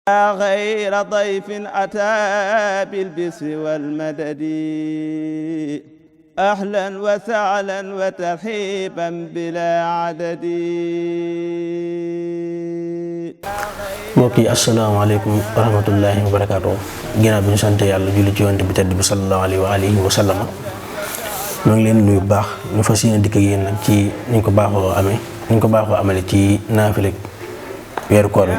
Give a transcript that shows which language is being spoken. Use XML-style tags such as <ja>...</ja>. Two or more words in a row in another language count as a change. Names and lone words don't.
<ar>غير ضيف أتى بالبسر والمدد أهلا وسهلا وترحيبا بلا عدد.</ar> <wo>mbokk yi</wo> <ar>السلام عليكم ورحمة الله وبركاته.</ar> <wo>ginnaaw bi ñu sant yàlla julli ci yonent bi tedd bi</wo> <ar>صلى الله عليه وعلى آله وسلم</ar> <wo>ñoo ngi leen nuyu bu baax. ñu fas yéene dikk ak yéen nag ci ni ñu ko baaxoo amale ci naafile weeru koor bi.</wo>